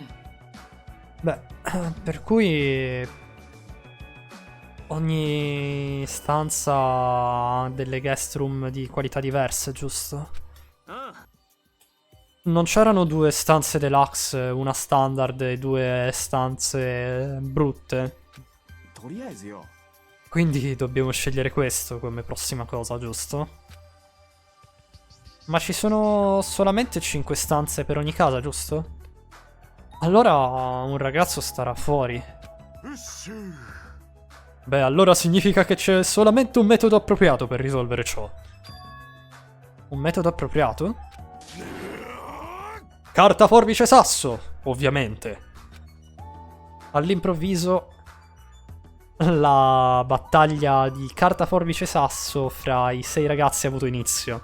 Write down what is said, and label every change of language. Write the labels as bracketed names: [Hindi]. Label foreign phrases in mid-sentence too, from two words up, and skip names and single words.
[Italian] Beh, per cui ogni stanza ha delle [English] guest room [Italian] di qualità diverse, giusto? えああ Non c'erano 2 stanze deluxe, una standard e 2 stanze brutte. [Japanese] とりあえずよ [Italian] Quindi dobbiamo scegliere questo come prossima cosa, giusto? Ma ci sono solamente 5 stanze per ogni casa, giusto? Allora un ragazzo starà fuori. [Japanese] よっしゃ [Italian] Beh, allora significa che c'è solamente un metodo appropriato per risolvere ciò. Un metodo appropriato? Carta, forbice, sasso, ovviamente. All'improvviso la battaglia di carta, forbice, sasso fra i 6 ragazzi ha avuto inizio.